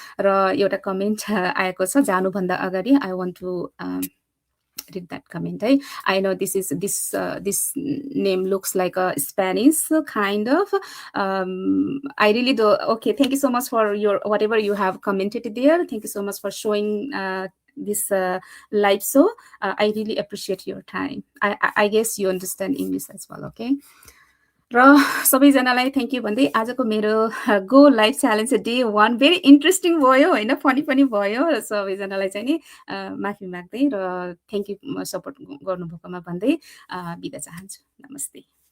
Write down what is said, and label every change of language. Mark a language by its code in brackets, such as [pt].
[ne] र एउटा कमेन्ट आएको छ जानुभन्दा अगाडि [en] I want to read that comment. I know this name looks like a Spanish kind of. I really do. Okay, thank you so much for your whatever you have commented there. Thank you so much for showing this live show. I really appreciate your time. I guess you understand English as well. Okay. [ne] र सबैजनालाई thank you भन्दै आजको मेरो go life challenge day 1 [en] very interesting [ne] भयो होइन, funny पनि भयो। र सबैजनालाई चाहिँ नि माफी माग्दै र थ्याङ्क यू सपोर्ट गर्नुभएकोमा भन्दै बिदा चाहन्छु। नमस्ते।